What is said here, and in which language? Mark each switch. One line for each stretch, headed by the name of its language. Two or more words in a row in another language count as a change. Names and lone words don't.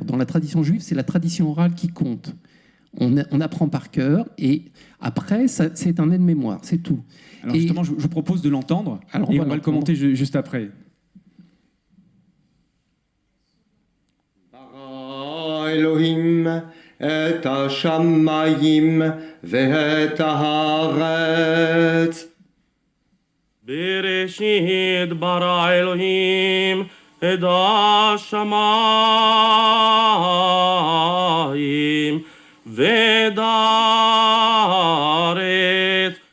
French: Dans la tradition juive, c'est la tradition orale qui compte. On apprend par cœur, et après, c'est un aide-mémoire, c'est tout. Alors justement, je vous propose de l'entendre, et on va le commenter juste après.
Hebrew: אלוהים את השמיים ואת הארץ. בראשית ברא אלוהים את השמיים ואת הארץ.